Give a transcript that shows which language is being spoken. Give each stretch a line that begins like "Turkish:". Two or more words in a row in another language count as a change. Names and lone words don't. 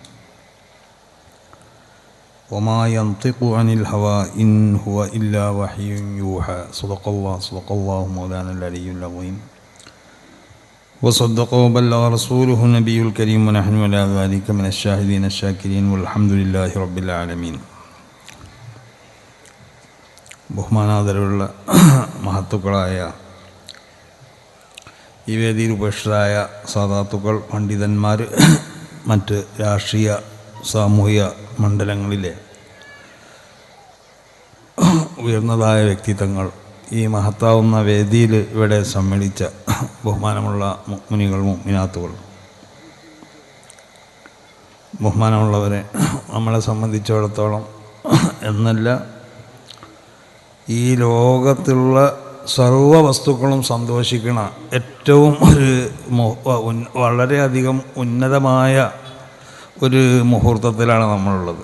Arabic: وما ينطق عن الهوى إن هو إلا وحي يوحى. صدق الله مولانا العلي العظيم وصدق وبلغ رسوله النبي الكريم ونحن على ذلك من الشاهدين الشاكرين والحمد لله رب العالمين.
Malayalam: ബഹുമാനാദരവുള്ള മഹത്തുക്കളായ ഈ വേദിയിൽ ഉപേക്ഷിതരായ സാദാത്തുക്കൾ, പണ്ഡിതന്മാർ, മറ്റ് രാഷ്ട്രീയ സാമൂഹിക മണ്ഡലങ്ങളിലെ ഉയർന്നതായ വ്യക്തിത്വങ്ങൾ, ഈ മഹത്താവുന്ന വേദിയിൽ ഇവിടെ സമ്മേളിച്ച ബഹുമാനമുള്ള മുഅ്മിനീങ്ങൾ, മുഅ്മിനാത്തുകൾ, ബഹുമാനമുള്ളവരെ, നമ്മളെ സംബന്ധിച്ചിടത്തോളം എന്നല്ല ഈ ലോകത്തുള്ള സർവ്വ വസ്തുക്കളും സന്തോഷിക്കണ ഏറ്റവും വളരെയധികം ഉന്നതമായ ഒരു മുഹൂർത്തത്തിലാണ് നമ്മളുള്ളത്.